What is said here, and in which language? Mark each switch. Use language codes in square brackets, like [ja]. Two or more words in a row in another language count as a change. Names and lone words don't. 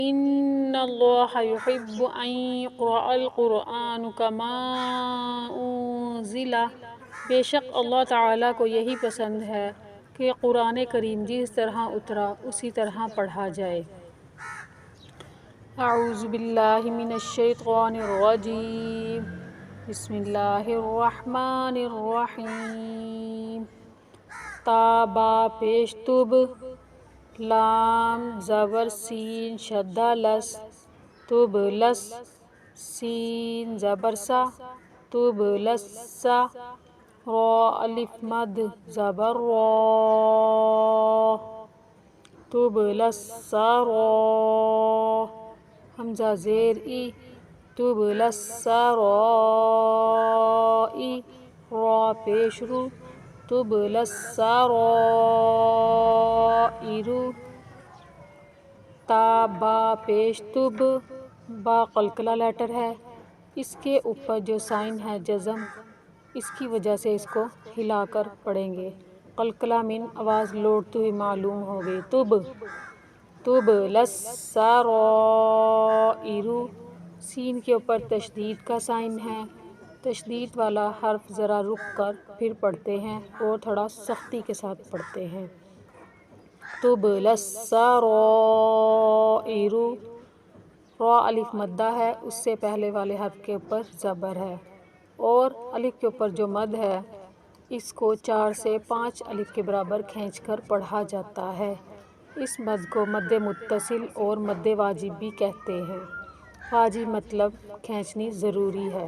[ar] إن الله يحب أن يقرأ القرآن كما أنزل، [ur] بے شک اللہ تعالیٰ کو یہی پسند ہے کہ قرآن کریم جس طرح اترا اسی طرح پڑھا جائے۔ [ar] اعوذ باللہ من الشیطان الرجیم، بسم اللہ الرحمن الرحیم۔ [ur] تا با پیش تب، لام زبر سین شدہ لس، تب لس، سین زبر سا، تب لسا، را الف مد زبر را، تب لسا را، حمزہ زیر ای، تب لسا رائی، را پیش رو، تب لسا رائی رو۔ تا با پیش تب، با قلقلہ لیٹر ہے، اس کے اوپر جو سائن ہے جزم، اس کی وجہ سے اس کو ہلا کر پڑھیں گے۔ قلقلہ من آواز لوٹتے ہوئے معلوم ہوگی۔ تب، تب لسا رائی رو، سین کے اوپر تشدید کا سائن ہے، تشدید والا حرف ذرا رک کر پھر پڑھتے ہیں اور تھوڑا سختی کے ساتھ پڑھتے ہیں۔ تب لسا رائی رو، را الف مدہ ہے، اس سے پہلے والے حرف کے اوپر زبر ہے اور الف کے اوپر جو مد ہے اس کو 4 سے 5 الف کے برابر کھینچ کر پڑھا جاتا ہے۔ اس مد کو مد متصل اور مد واجب بھی کہتے ہیں۔ واجب مطلب کھینچنی ضروری ہے۔